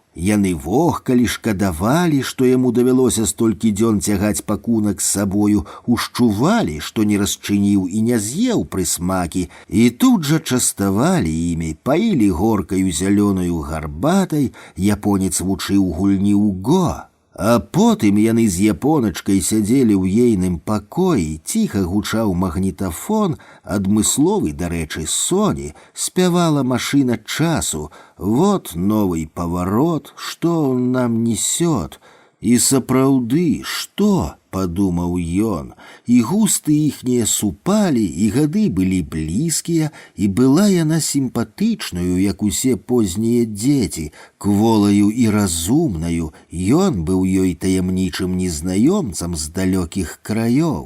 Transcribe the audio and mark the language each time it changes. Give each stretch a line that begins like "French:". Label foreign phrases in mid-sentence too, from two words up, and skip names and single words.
Belarusian: Яны вохкалі, шкадавалі, што яму давялося столькі дзён цягаць пакунак з сабою, ушчувалі, што не расчыніў і не з'еў прысмакі, і тут жа частавалі імі, паілі горкаю зялёнаю гарбатай, японец вучыў гульні ў го. А потым яны з японачкай сядзелі ў ейным пакоі, ціха гучаў магнітафон, адмысловы, дарэчы, Соні, спявала машына часу.
Russian: Вот новый поворот, что он нам несет.
Belarusian: І сапраўды, што, падумаў ён, і густы іхнія супалі, і гады былі блізкія, і была яна сімпатычнаю, як усе познія дзеці, кволаю і разумнаю, ён быў ёй таямнічым незнаёмцам з далёкіх краёў.